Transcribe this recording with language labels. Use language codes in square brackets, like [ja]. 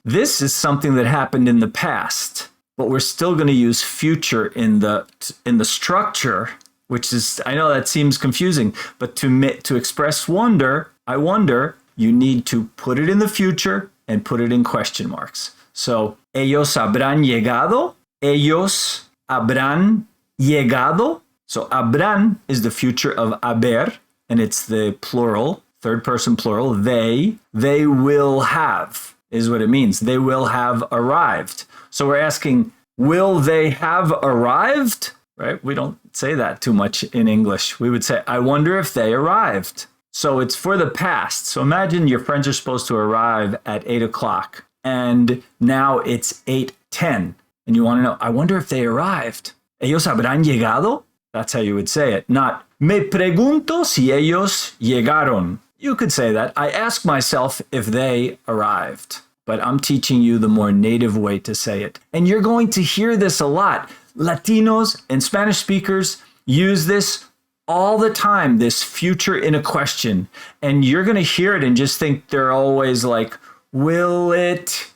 [en] This is something that happened in the past, but we're still going to use future in the structure, which is, I know that seems confusing, but to express wonder, I wonder, you need to put it in the future and put it in question marks. [es] So, ellos habrán llegado. Ellos habrán llegado. [en] So, habrán is the future of haber, and it's the plural, third person plural. They will have is what it means. They will have arrived. So we're asking, will they have arrived? right? We don't say that too much in English. We would say, I wonder if they arrived. So it's for the past. So imagine your friends are supposed to arrive at 8 o'clock and now it's 8:10 and you want to know, I wonder if they arrived. [es] ¿Ellos habrán llegado? [en] That's how you would say it. [es] Not, me pregunto si ellos llegaron. [en] You could say that. I ask myself if they arrived. But I'm teaching you the more native way to say it. And you're going to hear this a lot. Latinos and Spanish speakers use this all the time, this future in a question. And you're going to hear it and just think they're always like, will it?